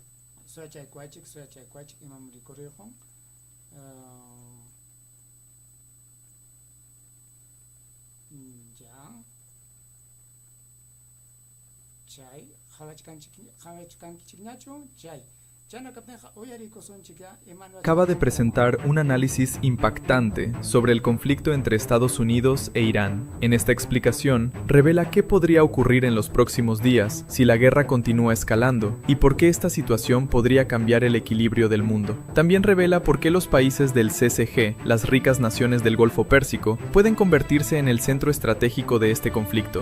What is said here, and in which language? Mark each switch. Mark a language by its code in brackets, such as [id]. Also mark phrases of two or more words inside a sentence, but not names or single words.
[qu] suyachaykuychik imam rikuriyuqun. Chay qhawachkanchikñachu chay chayna kaptinqa uyarikusunchikya imanu [es] acaba de presentar un análisis impactante sobre el conflicto entre Estados Unidos e Irán. En esta explicación, revela qué podría ocurrir en los próximos días si la guerra continúa escalando y por qué esta situación podría cambiar el equilibrio del mundo. También revela por qué los países del CCG, las ricas naciones del Golfo Pérsico, pueden convertirse en el centro estratégico de este conflicto.